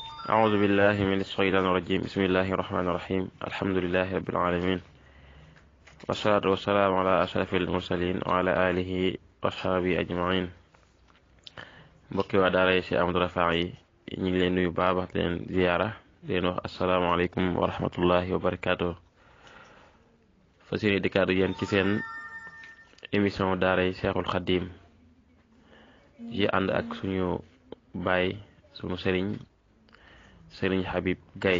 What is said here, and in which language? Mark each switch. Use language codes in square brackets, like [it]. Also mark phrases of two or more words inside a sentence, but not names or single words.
[ar] أعوذ بالله من الشيطان الرجيم بسم الله الرحمن الرحيم الحمد لله رب العالمين والصلاة والسلام على أشرف المرسلين وعلى آله وصحبه أجمعين [wo] mbokki waa daara yi Cheikh Ahmadou Rafahi yi ñu ngi leen nuyu baax di leen ziyaara di leen wax [ar] السلام عليكم ورحمة الله وبركاته. [wo] fas yéene dikkaatu yéen ci seen émission daara yi Cheikhul Khadim yi ànd ak suñu baay suñu sëriñ Habib Gaye.